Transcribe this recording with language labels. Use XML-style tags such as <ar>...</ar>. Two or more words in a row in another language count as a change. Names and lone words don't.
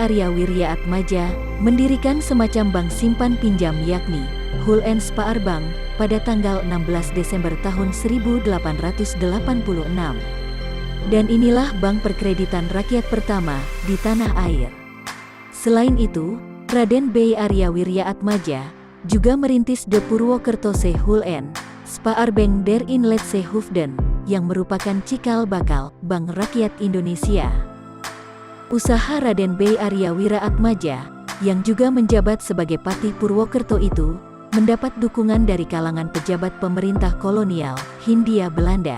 <id>Arya Wirya Atmaja mendirikan semacam bank simpan pinjam yakni Hul-en Spaar Bank pada tanggal 16 Desember tahun 1886. Dan inilah bank perkreditan rakyat pertama di tanah air. Selain itu, Raden B. Arya Wirya Atmaja juga merintis De Purwokertose Hul-en Spaar Bank der Inlandse Hoofden yang merupakan cikal bakal Bank Rakyat Indonesia. Usaha Raden B. Arya Wirya Atmaja, yang juga menjabat sebagai Patih Purwokerto itu, mendapat dukungan dari kalangan pejabat pemerintah kolonial Hindia Belanda.</id>